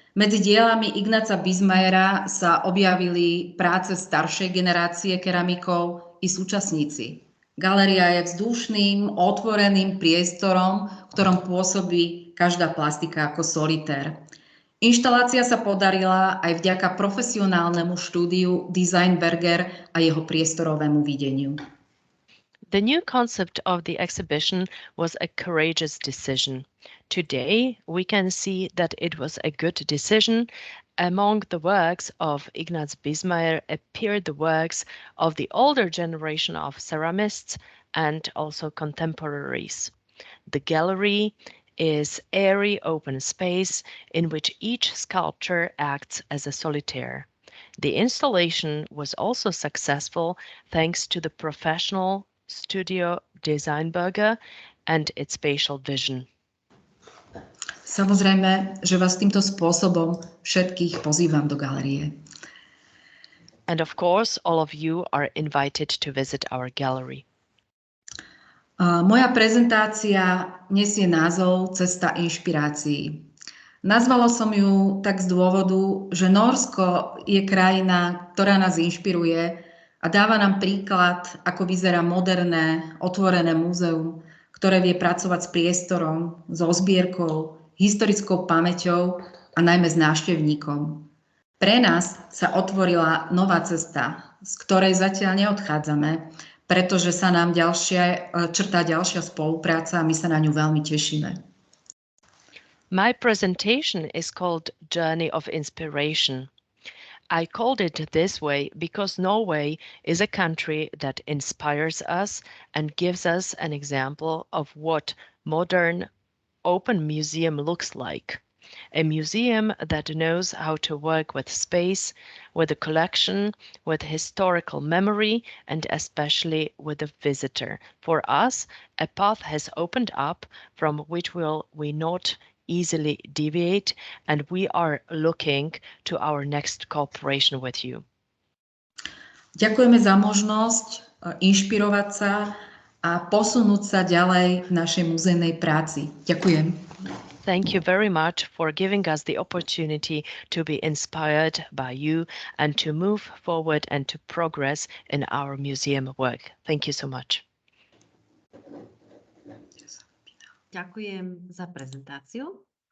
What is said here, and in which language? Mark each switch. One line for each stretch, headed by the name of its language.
Slovak: Medzi dielami Ignáca Bismayera sa objavili práce staršej generácie keramikov i súčasníci. Galéria je vzdušným, otvoreným priestorom, v ktorom pôsobí každá plastika ako solitér. Inštalácia sa podarila aj vďaka profesionálnemu štúdiu Design Berger a jeho priestorovému videniu.
English: The new concept of the exhibition was a courageous decision. Today, we can see that it was a good decision. Among the works of Ignaz Bismayer appeared the works of the older generation of ceramists and also contemporaries. The gallery is airy open space in which each sculpture acts as a solitaire. The installation was also successful thanks to the professional studio Design Berger and its spatial vision.
Slovak: Samozrejme, že vás týmto spôsobom všetkých pozývam do galérie.
English: And of course, all of you are invited to visit our gallery.
Slovak: Moja prezentácia nesie názov Cesta inšpirácií. Nazvala som ju tak z dôvodu, že Nórsko je krajina, ktorá nás inšpiruje a dáva nám príklad, ako vyzerá moderné, otvorené múzeum, ktoré vie pracovať s priestorom, so zbierkou, historickou pamäťou a najmä s návštevníkom. Pre nás sa otvorila nová cesta, z ktorej zatiaľ neodchádzame, pretože sa nám črtá ďalšia spolupráca a my sa na ňu veľmi tešíme.
English: My presentation is called Journey of Inspiration. I called it this way because Norway is a country that inspires us and gives us an example of what modern open museum looks like. A museum that knows how to work with space, with a collection, with historical memory, and especially with the visitor. For us, a path has opened up from which we not easily deviate, and we are looking to our next cooperation with you.
Slovak: Ďakujeme za možnosť inšpirovať sa a posunúť sa ďalej v našej muzejnej práci. Ďakujem.
English: Thank you very much for giving us the opportunity to be inspired by you and to move forward and to progress in our museum work. Thank you so much.
Slovak: Ďakujem za prezentáciu.